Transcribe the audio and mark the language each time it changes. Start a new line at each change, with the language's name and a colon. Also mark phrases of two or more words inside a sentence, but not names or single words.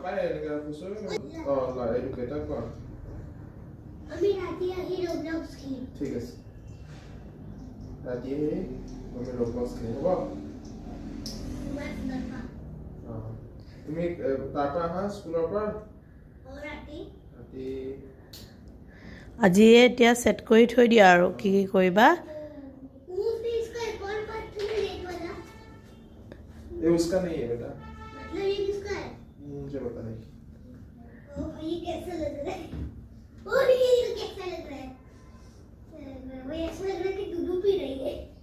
Assamese: ঠিক আছে, ৰাতি আমি ৰবলক্স খেলিম, হ'ব? তুমি তাৰ পৰা আহা স্কুলৰ পৰা ৰাতি আজি এতিয়া ছেট কৰি থৈ দিয়া আৰু কি কি কৰিবা।
Hindi: ये उसका नहीं है बेटा, मतलब ये किसका है? मुझे पता नहीं। ये कैसा लग रहा है? और ये कैसा लग रहा है? वो ऐसा लग रहा है कि दूध पी रही है।